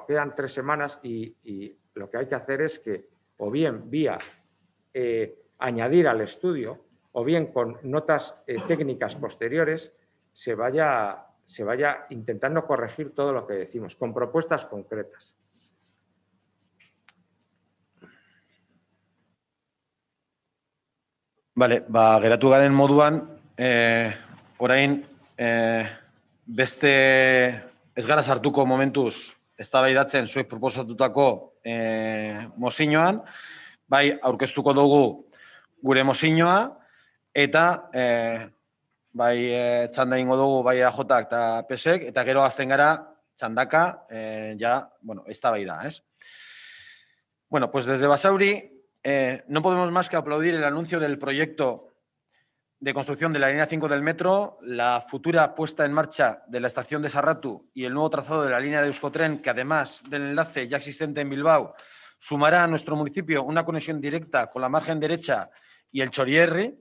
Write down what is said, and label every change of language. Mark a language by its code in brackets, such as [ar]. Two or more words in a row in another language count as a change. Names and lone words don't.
[es] Quedan 3 semanas y lo que hay que hacer es que o bien vía añadir al estudio o bien con notas técnicas posteriores se vaya intentando corregir todo lo que decimos, con propuestas concretas. Vale, [eu] geratu garen moduan, orain beste ez gara sartuko momentuz eztabaidatzen zuek proposatutako mozioan, bai aurkeztuko dugu gure mozioa eta bai txanda ingo dugu bai EAJak eta PSek, eta gero azten gara txandaka eztabaida, ¿es? [es] Bueno, pues desde Basauri no podemos más que aplaudir el anuncio del proyecto de construcción de la línea 5 del metro, la futura puesta en marcha de la estación de Sarratu y el nuevo trazado de la línea de Euskotren, que además del enlace ya existente en Bilbao, sumará a nuestro municipio una conexión directa con la margen derecha y el Txorierri.